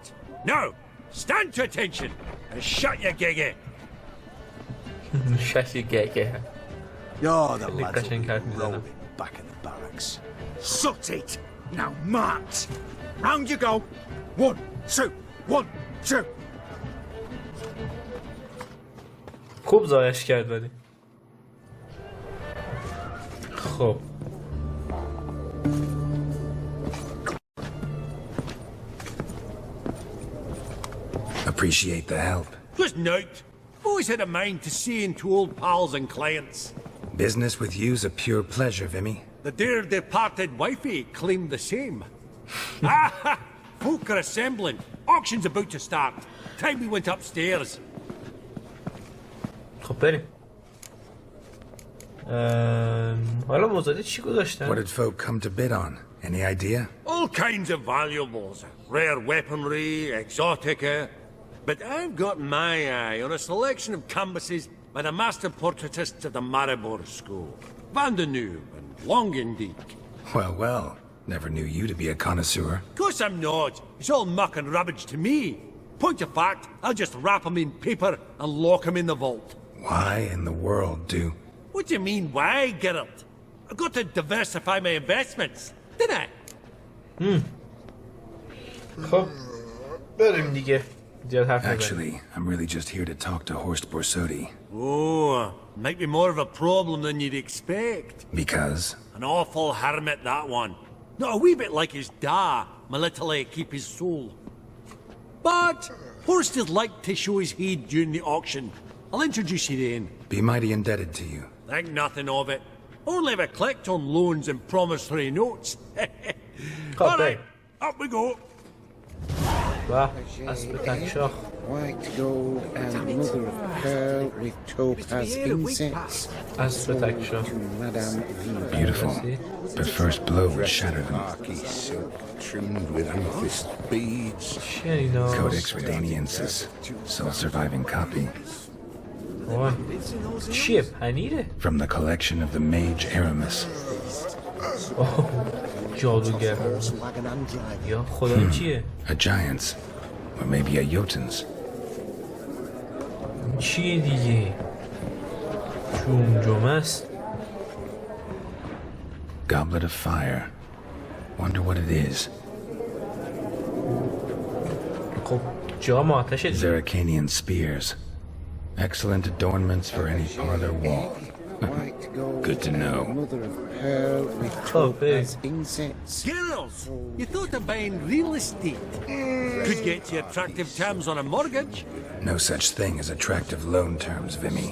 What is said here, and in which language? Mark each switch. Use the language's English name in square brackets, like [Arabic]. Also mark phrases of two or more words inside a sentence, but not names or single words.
[English] Now, stand to attention and shut your giggy. Shut your giggy. You're the Really lads gushing will out be in rolling back in the barracks. Sut it! Now march! Round you go! 1, 2, 1, 2! [Persian] خوب زایش کرد ولی. خب [English] Appreciate the help. Just note, always had a mind to seeing to old pals and clients. Business with you's a pure pleasure, Vimy. The dear departed wifey claimed the same. Ah, folk are assembling. Auction's about to start. Time we went upstairs. [Persian] خب بریم. حالا مزایده چی گذاشتن؟ [English] What did folk come to bid on? Any idea? All kinds of valuables. Rare weaponry, exotica. But I've got my eye on a selection of canvases by the master portraitists of the Maribor School. Van de Noob and Longendijk. Well, well. Never knew you to be a connoisseur. Of course I'm not. It's all muck and rubbish to me. Point of fact, I'll just wrap 'em in paper and lock 'em in the vault. Why in the world do... What do you mean, why, Geralt? I've got to diversify my investments, didn't I? [Persian] خب بریم دیگه. زیاد حرف نزن. [English] Actually, I'm really just here to talk to Horst Boursodi. Oh, might be more of a problem than you'd expect. Because? An awful hermit, that one. Not a wee bit like his da, my little keep his soul. But Horst would like to show his head during the auction. I'll introduce you then. Be mighty indebted to you. Think nothing of it. Only if I collect on loans and promissory notes. All right, up we go. [Persian] و اسب تکشاخ. [English] White gold and mother of pearl with topaz incense. [Persian] اسب تکشاخ. [English] To Madame Viva. Beautiful. But first blow would shatter them. Marquis silk trimmed with amethyst beads. [Persian] چیه اینا؟ [English] Codex Redaniensis. Sole surviving copy. [Persian] وای. چیه پنیره؟ [English] From the collection of the mage Aramis. [Persian] جادوگر. یا خدا چیه؟ [English] A giant's. Or maybe a Jotun's. [Persian] چیه دیگه؟ جمجمه است. [English] Goblet of fire. Wonder what it is. [Persian] خب جام آتش دیگه. [English] Zeracanian spears. Excellent adornments for any parlor wall. White gold Good to know. and mother of pearl with Oh, big. topaz incense. Girls, you thought of buying real estate. Could get you attractive terms on a mortgage. No such thing as attractive loan terms, Vimy.